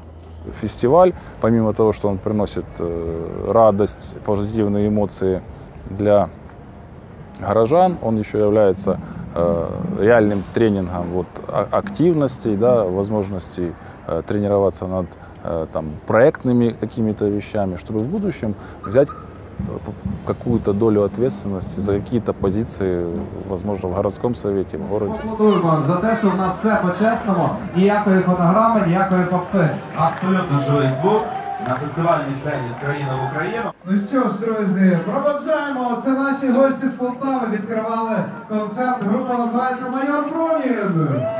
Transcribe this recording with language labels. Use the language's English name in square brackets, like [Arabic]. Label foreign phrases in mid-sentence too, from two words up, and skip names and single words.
[Russian] Фестиваль, помимо того, что он приносит радость, позитивные эмоции для горожан, он еще является реальным тренингом активностей, возможностей тренироваться над проектными какими-то вещами, чтобы в будущем взять какую-то долю ответственности за какие-то позиции, возможно, в городском совете, в городе. [Ukrainian] Аплодуємо за те, що в нас все по-чесному, ніякої фонограми, ніякої попси. Абсолютно живий звук на фестивальній сцені з країни в Україну. Ну що ж, друзі, проводжаємо. Це наші гості з Полтави відкривали концерт. Група називається «Майор Пронін».